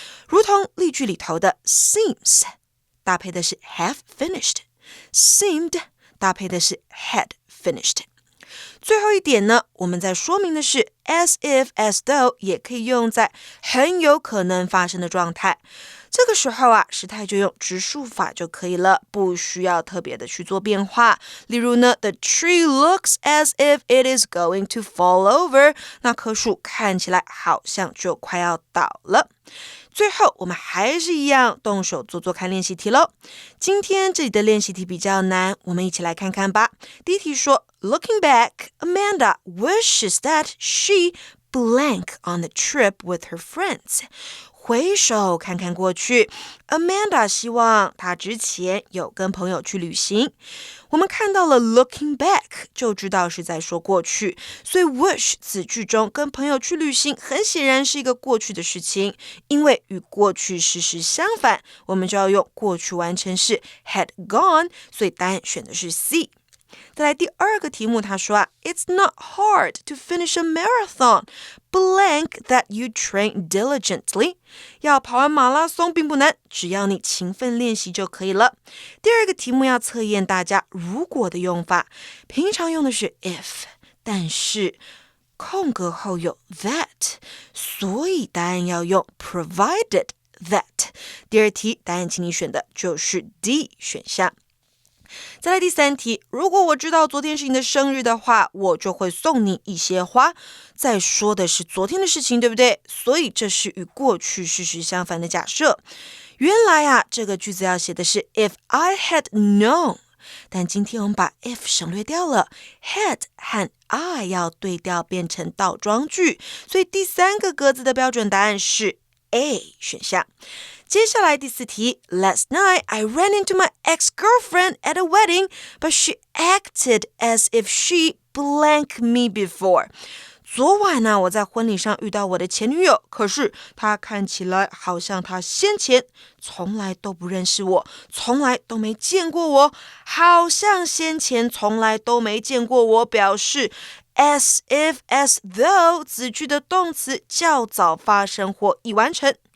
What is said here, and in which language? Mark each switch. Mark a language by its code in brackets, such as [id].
[zh] 如同例句里头的 seems 搭配的是 have finished， seemed 搭配的是 had finished。最后一点呢，我们在说明的是 as if, as though 也可以用在很有可能发生的状态。这个时候啊，时态就用直述法就可以了，不需要特别的去做变化。例如呢 [en] The tree looks as if it is going to fall over， [zh] 那棵树看起来好像就快要倒了。最后我们还是一样动手做看练习题咯。今天这里的练习题比较难，我们一起来看看吧。第一题说 [en] Looking back, Amanda wishes that she blank on the trip with her friends。 [zh] 回首看看过去 Amanda 希望她之前有跟朋友去旅行。我们看到了 looking back 就知道是在说过去，所以 wish 子句中跟朋友去旅行很显然是一个过去的事情，因为与过去事实相反，我们就要用过去完成式 had gone， 所以答案选的是 C。再来第二个题目，他说啊 [en] It's not hard to finish a marathon blank that you train diligently。 [zh] 要跑完马拉松并不难，只要你勤奋练习就可以了。第二个题目要测验大家如果的用法，平常用的是 if， 但是空格后有 that， 所以答案要用 provided that。第二题答案请你选的就是 D 选项。再来第三题，如果我知道昨天是你的生日的话，我就会送你一些花。再说的是昨天的事情，对不对？所以这是与过去事实相反的假设。原来啊，这个句子要写的是 [en] If I had known， [zh] 但今天我们把 if 省略掉了， had 和 I 要对调变成倒装句，所以第三个格子的标准答案是 A 选项。接下来第四题 [en] Last night I ran into my ex-girlfriend at a wedding, but she acted as if she blanked me before。 [zh] 昨晚呢，我在婚礼上遇到我的前女友，可是她看起来好像她先前从来都不认识我，从来都没见过我，好像先前从来都没见过我，表示as if, as though 子句的动词较早发生或已完成。